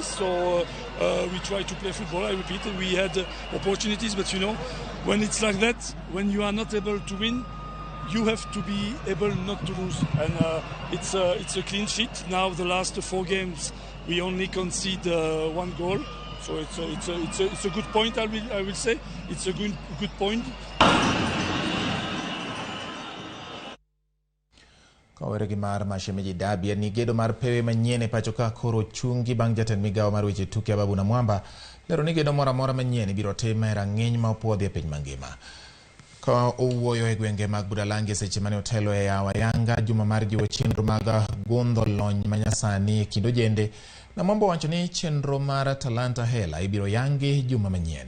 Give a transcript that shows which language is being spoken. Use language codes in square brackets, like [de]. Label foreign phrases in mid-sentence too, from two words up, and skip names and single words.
[en] So we try to play football. I repeat, we had opportunities, but you know, when it's like that, when you are not able to win, you have to be able not to lose. And it's a clean sheet. Now the last 4 games, we only concede 1 goal. So it's a good point. I will say it's a good point. [luo] Kawere gi mar Mashemeji Derby ni gedo mar pewe manyien e pacho ka koro chungi bang' jatend migawo mar weche tuke Ababu na Mwamba lero ni gedo moro amora manyien ibiro tim e rang'iny ma opuodhi e piny mangima. Ka owuoyo e gwenge mag Budalangi seche mane otelo e yawa yanga juma mar jiwo chenro mag gundho lony manyasani e kind ojende na Mwamba wacho ni chenro mar Talanta Hela ibiro yangi juma manyien.